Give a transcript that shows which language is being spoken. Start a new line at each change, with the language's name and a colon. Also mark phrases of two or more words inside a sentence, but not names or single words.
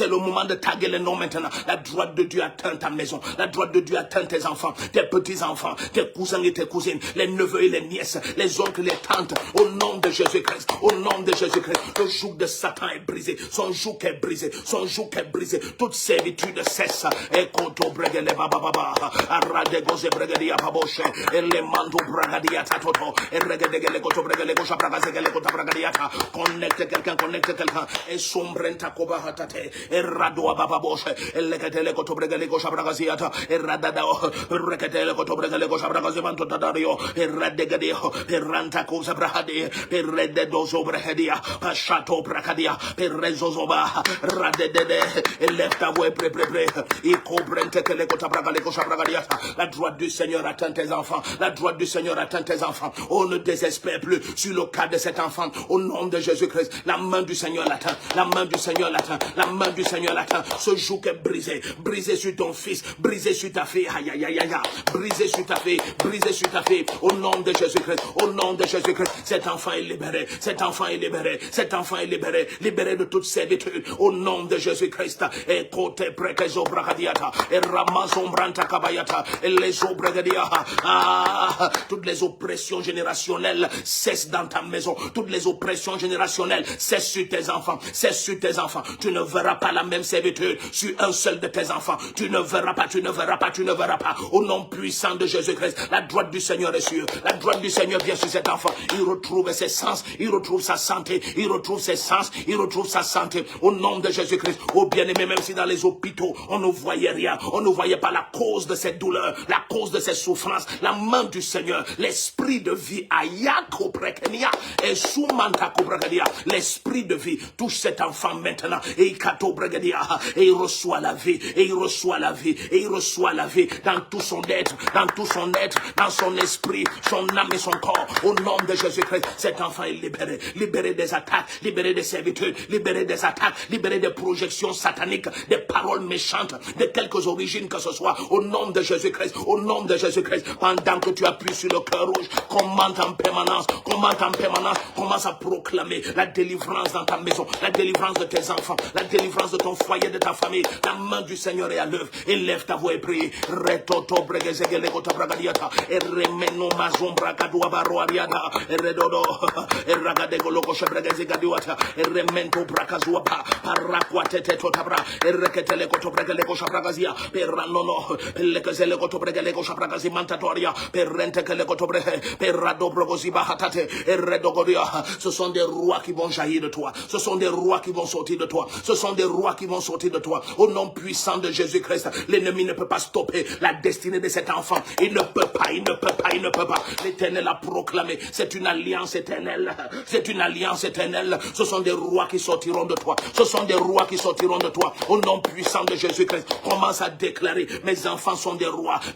French: La droite de Dieu atteint ta maison. La droite de Dieu atteint tes enfants, tes petits-enfants, tes cousins et tes cousines, les neveux et les nièces, les oncles et les tantes. Au nom de Jésus-Christ. Le joug de Satan est brisé. Son joug est brisé. Toute servitude cesse. Et koto bregele baba. Arade goze bregadia baboshe, ele mando bragadia tatoto, regedegele koto bregele kosha bragazegele kota bragadiata, connecte quelqu'un, et sombrenta koba hatate, et radoa bababoshe, eleketele koto bregele kosha bragaziata, et radadao, reketele koto bregele kosha bragazimanto tadario, et radegadio, et ranta kosa brahadi, et rededozo brehedia, pachato bragadia, et rezozoba, radedede, et lefta voie pré, et comprente que les kota bragale kosha bragadiata, la droite du Seigneur atteint tes enfants, la droite du Seigneur atteint tes enfants, on ne désespère plus sur le cas de cet enfant, au nom de Jésus-Christ, la main du Seigneur l'atteint, la main du Seigneur l'atteint, la main du Seigneur l'atteint, ce joug est brisé sur ton fils, brisé sur ta fille, aïe aïe aïe aïe, brisé sur ta fille, au nom de Jésus-Christ, au nom de Jésus-Christ, cet enfant est libéré, cet enfant est libéré, cet enfant est libéré, libéré de toute servitude, au nom de Jésus-Christ, et côté prekezo bragadiata, et ramazon branta kabayata, et les obragadia, toutes les oppressions générationnelles cessent dans ta maison, toutes les oppressions générationnelles cessent sur tes enfants, cessent sur tes enfants, tu ne verras pas la même servitude sur un seul de tes enfants, tu ne verras pas, au nom puissant de Jésus-Christ, la droite du Seigneur est sûre, la droite du Seigneur vient sur cet enfant, il retrouve ses sens, il retrouve sa santé, il retrouve ses sens, il retrouve sa santé, au nom de Jésus-Christ, oh bien-aimé, même si dans les hôpitaux, on ne voyait rien, on ne voyait pas la cause de cette douleur, la cause de cette souffrance, la main du Seigneur, l'esprit de vie, ayako prekenia, et soumanta kobragadia, l'esprit de vie touche cet enfant maintenant, et il kato bregadia, et il reçoit la vie, et il reçoit la vie, et il reçoit la vie dans tout son être, dans son esprit, son âme et son corps, au nom de Jésus-Christ, cet enfant est libéré, libéré des attaques, libéré des servitudes, libéré des attaques, libéré des projections sataniques, des paroles méchantes, de quelques origines que ce soit, au nom de Jésus-Christ, au nom de Jésus-Christ, pendant que tu appuies sur le cœur rouge, commente en permanence, commence à proclamer la délivrance dans ta maison, la délivrance de tes enfants, la délivrance de ton foyer, de ta famille, la main du Seigneur est à l'œuvre, élève ta voix et prie, retoto bregezegele kota bragadiata, et remeno mazon bragadua baroariada, et redodo, et ragadego loko shebregezegadiwata, et remento brakazua pa, paraquatete totabra, et reketele koto bregele kosha bragazia, per ranono, lekezele koto bregele kosha bragazi mantatoria, per rente kele koto brehe, per rado brogozi bahatate, et redogoria, ce sont des rois qui vont jaillir de toi, ce sont des rois qui vont sortir de toi, ce sont des rois qui vont sortir de toi, au nom puissant de Jésus-Christ, l'ennemi ne peut pas stopper la destinée de cet enfant, il ne peut pas, l'Éternel a proclamé, c'est une alliance éternelle, ce sont des rois qui sortiront de toi, au nom puissant de Jésus-Christ, commence à déclarer, mes enfants sont des rois,